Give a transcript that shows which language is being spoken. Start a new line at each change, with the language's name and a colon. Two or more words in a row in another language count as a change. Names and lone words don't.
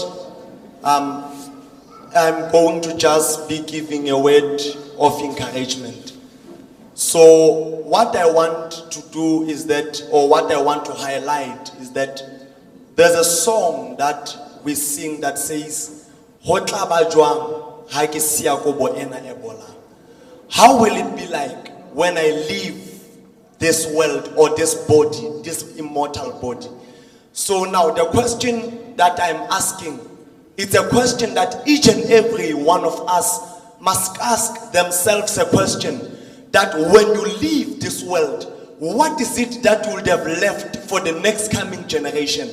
English: I'm going to just be giving a word of encouragement. So what I want to do is that, or what I want to highlight is that there's a song that we sing that says,
Southern Sotho: "Hotla ba jwang ha ke siya ko bo ena ebola."
English: How will it be like when I leave this world or this body, this immortal body? So now the question that I'm asking It's a question that each and every one of us must ask themselves a question that when you leave this world, what is it that you would have left for the next coming generation?